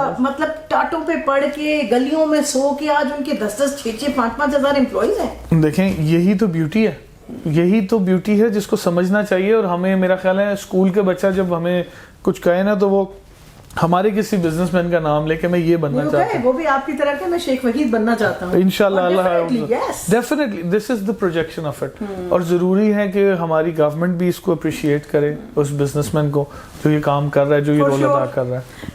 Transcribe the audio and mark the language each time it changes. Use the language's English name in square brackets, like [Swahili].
[Urdu] مطلب ٹاٹوں پہ پڑھ کے گلیوں میں سو کے آج ان کے 10-10, 6-6, 5-5 ہزار امپلائیز ہیں. دیکھیں یہی تو بیوٹی ہے, یہی تو بیوٹی ہے جس کو سمجھنا چاہیے. اور ہمیں, میرا خیال ہے اسکول کے بچہ جب ہمیں کچھ کہے نا تو وہ ہمارے کسی بزنس مین کا نام لے کے میں یہ بننا چاہتا ہوں, وہ بھی آپ کی طرح کہ میں شیخ وحید بننا چاہتا ہوں انشاءاللہ. [English] Definitely this is the projection of it. [Urdu] اور ضروری ہے کہ ہماری گورنمنٹ بھی اس کو اپریشیٹ کرے, اس بزنس مین کو جو یہ کام کر رہا ہے, جو یہ رول ادا کر رہا ہے.